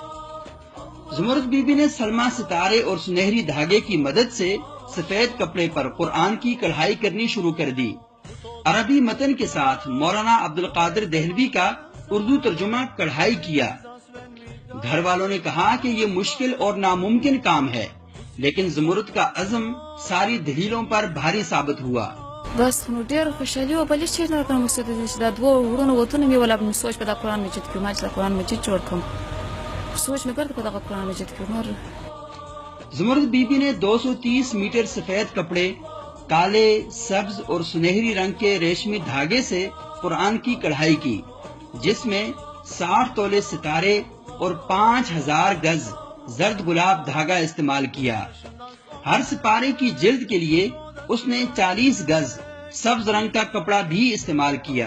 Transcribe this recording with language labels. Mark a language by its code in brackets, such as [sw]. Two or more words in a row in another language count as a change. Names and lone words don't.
[ur] زمرد بیوی نے سلما ستارے اور سنہری دھاگے کی مدد سے سفید کپڑے پر قرآن کی کڑھائی کرنی شروع کر دی. عربی متن کے ساتھ مولانا عبدالقادر دہلوی کا اردو ترجمہ کڑھائی کیا. گھر والوں نے کہا کہ یہ مشکل اور ناممکن کام ہے لیکن زمرد کا عزم ساری دلیلوں پر بھاری ثابت ہوا. [ps] بس نو ډیر خوشحالي او بلې چې نه کوم څه د دا دوه ورونو وته مې ولا په سوچ په د قرآن مجید کې ما چې د قرآن مجید جوړ کوم سوچ مې کړ په د قرآن مجید کې نور. [ur] زمرد بی بی نے 230 میٹر سفید کپڑے کالے، سبز اور سنہری رنگ کے ریشمی دھاگے سے قرآن کی کڑھائی کی جس میں 60 تولے ستارے اور 5000 گز زرد گلاب دھاگا استعمال کیا. ہر سپارے کی جلد کے لیے اس نے 40 گز سبز رنگ کا کپڑا بھی استعمال کیا.